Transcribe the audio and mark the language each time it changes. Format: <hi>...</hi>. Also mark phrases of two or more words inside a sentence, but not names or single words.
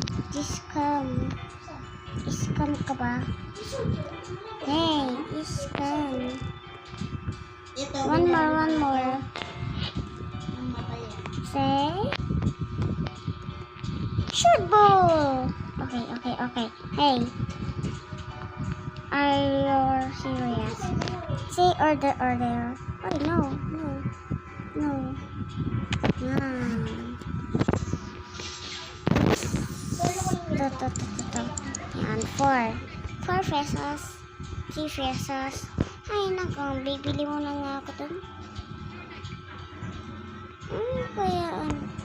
<tl>Scam. Scam ka ba? Hey, scam.</tl> <en>One more. Say, shoot ball. Okay. Hey, are you serious? Say order. Oh, no.</en> <tl>Ito. Yan, 4 pesos. 3 pesos. Ay, nako, bibili mo na nga ako dun. Kaya ano?</tl>